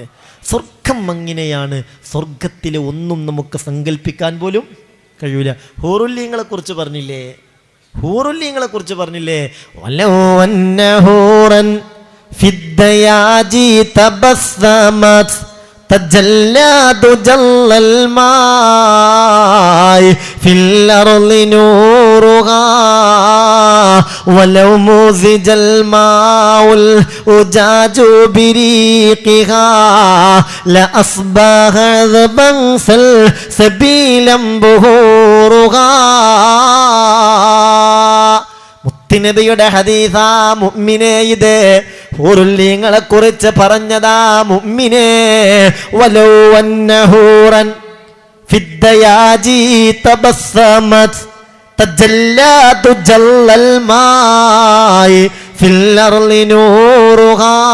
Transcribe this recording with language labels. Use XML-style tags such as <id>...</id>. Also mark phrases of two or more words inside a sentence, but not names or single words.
<ml>സ്വർഗം അങ്ങനെയാണ്. സ്വർഗത്തിലെ ഒന്നും നമുക്ക് സങ്കല്പിക്കാൻ പോലും കഴിയൂല. ഹൂറുല്യങ്ങളെ കുറിച്ച് പറഞ്ഞില്ലേ? ഹൂറുല്യങ്ങളെ കുറിച്ച് പറഞ്ഞില്ലേ?</ml> <ar>ولو أن حوراء في الدجى تبسمت تجلى تجلى الماء في الأرض نورها ولو مزج الماء الأجاج بريقها لأصبح ذبا سلسبيلا بهورها.</ar> <ml>മുത്തുനബിയുടെ ഹദീസാ മുഅ്മിനേ, ഇത് ഹൂറുല്ലീങ്ങളെ കുറിച്ച് പറഞ്ഞതാ മുഅ്മിനേ.</ml> <ar>ولو أن حوراء في الدجى تبسمت تجلى تجلي الماء في الأرض نورها.</ar>